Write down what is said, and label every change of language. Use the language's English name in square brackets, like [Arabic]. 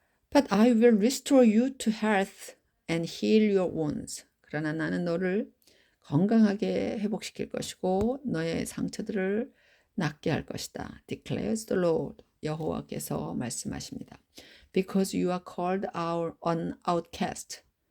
[English] But I will restore you to health and heal your wounds. [Korean] 그러나 나는 너를 건강하게 회복시킬 것이고 너의 상처들을 낫게 할 것이다. [English] Declares the Lord. [Korean] 여호와께서 말씀하십니다. [English] Because you are called an outcast.